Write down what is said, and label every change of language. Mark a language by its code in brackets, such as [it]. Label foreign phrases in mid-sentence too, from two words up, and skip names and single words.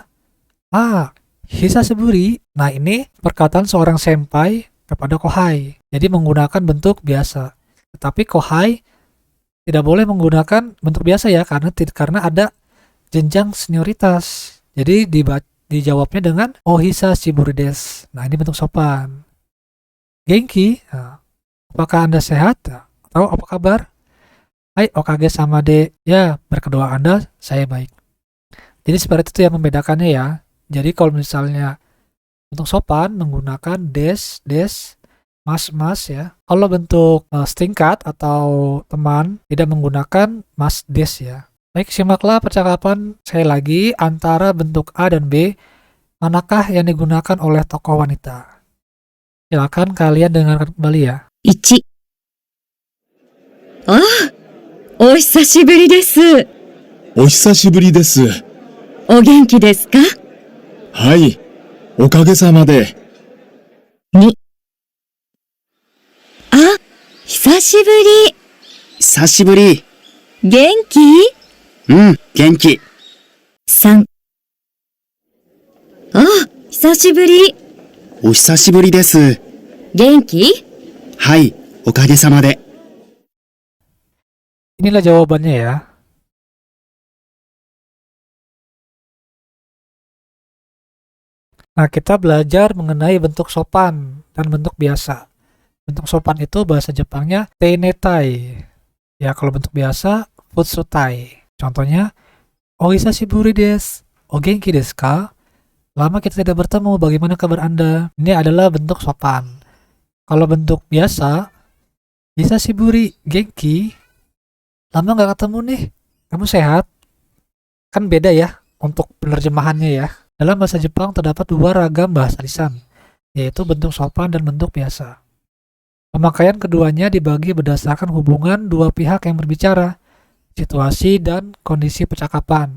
[id] Hisashiburi. Nah, ini perkataan seorang senpai kepada kohai. Jadi menggunakan bentuk biasa. Tetapi kohai tidak boleh menggunakan bentuk biasa ya karena ada jenjang senioritas. Jadi dijawabnya dengan [ja] 久しぶりです. [id] Nah, ini bentuk sopan. Genki. Nah, apakah Anda sehat? Atau apa kabar? [ja] はい、おかげさまで. [id] Ya, berkedua Anda, saya baik. Jadi seperti itu yang membedakannya ya. Jadi kalau misalnya bentuk sopan menggunakan [ja] です、ます [id] ya. Kalau bentuk setingkat atau teman tidak menggunakan [ja] ますです [id] ya. Baik, simaklah percakapan saya lagi antara bentuk A dan B. Manakah yang digunakan oleh tokoh wanita? Silakan kalian dengarkan kembali ya. [ja] 1、お久しぶりです。お久しぶりです。お元気ですか？はい、おかげさまで。 2、久しぶり。久しぶり。元気？元気。 3、久しぶり。お久しぶりです。元気？はい、おかげさまで。 [id] Inilah jawabannya ya. Nah, kita belajar mengenai bentuk sopan dan bentuk biasa. Bentuk sopan itu bahasa Jepangnya teinetai. Ya, kalau bentuk biasa futsutai. Contohnya, [ja] お久しぶりです。お元気ですか? [id] Lama kita tidak bertemu, bagaimana kabar Anda? Ini adalah bentuk sopan. Kalau bentuk biasa, [ja] 久しぶり元気. [id] Lama nggak ketemu nih, kamu sehat? Kan beda ya untuk penerjemahannya ya. Dalam bahasa Jepang terdapat 2 ragam bahasa lisan, yaitu bentuk sopan dan bentuk biasa. Pemakaian keduanya dibagi berdasarkan hubungan dua pihak yang berbicara, situasi dan kondisi percakapan.